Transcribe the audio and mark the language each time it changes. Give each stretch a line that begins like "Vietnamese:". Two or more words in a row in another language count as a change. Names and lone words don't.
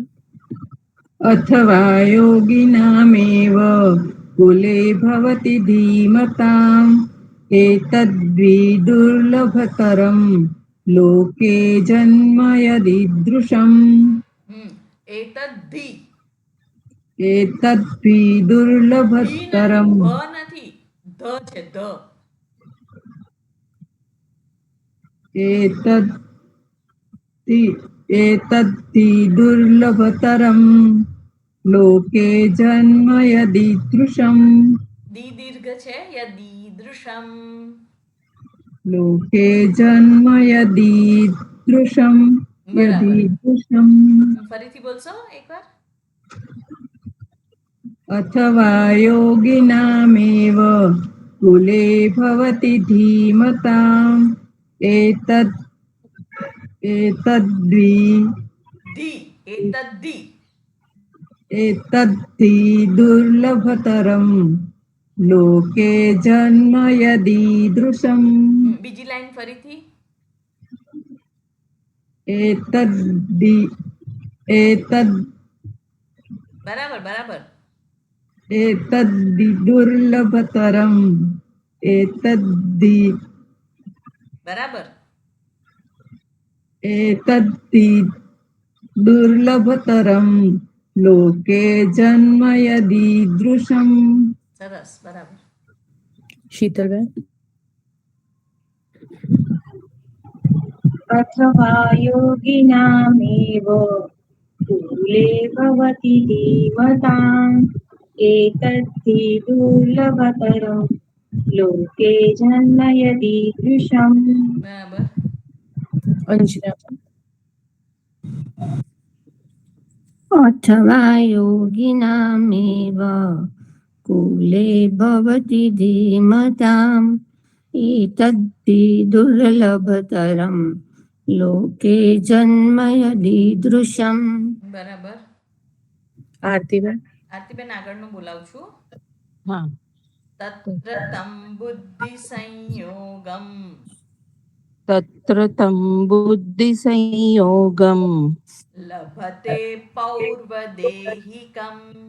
Sanskrit: अथवा योगिनामेव कुले भवति धीमताम् एतद्विदुर्लभतरं लोके जन्म यदीदृशम् એતદ્ધિ एतद्विदुर्लभतरम्
Gujarati: ભ નથી, ધ છે, ધ.
Sanskrit: एतद्विदुर्लभतरं लोके जन्म यदीदृशम्
Gujarati: દી દીર્ઘ છે, યદીદૃશમ.
Sanskrit: लोके जन्म यदीदृशम्
Gujarati: બરાબર.
Sanskrit: यदीदृशम्
Gujarati: ફરીથી બોલશો એકવાર?
Sanskrit: अथवा योगिनामेव कुले भवति धीमताम् एतद्धि दुर्लभतरं लोके जन्म यदीदृशम्
Gujarati: બીજી લાઈન ફરીથી. બરાબર બરાબર.
Sanskrit: एतद्धि दुर्लभतरम्
Gujarati: બરાબર.
Sanskrit: एतद्धि दुर्लभतरं लोके जन्म यदीदृशम्
Gujarati: સરસ. બરાબર. શીતલબેન.
Sanskrit: अथवा योगिनामेव कुले भवति धीमताम् एतद्धि दुर्लभतरं लोके जन्म यदीदृशम्
Gujarati: બરાબર. અંજના.
Sanskrit: अथवा योगिनामेव कुले भवति धीमताम् एतद्धि दुर्लभतरं लोके जन्म यदीदृशम्.
Gujarati: બરાબર. આરતીબેન. આરતીબેન આગળનું બોલાવું છું. હા.
Sanskrit: तत्र तम् बुद्धि संयोगम् तत्र तम् बुद्धि संयोगम् लभते पौर्वदेहिकम्.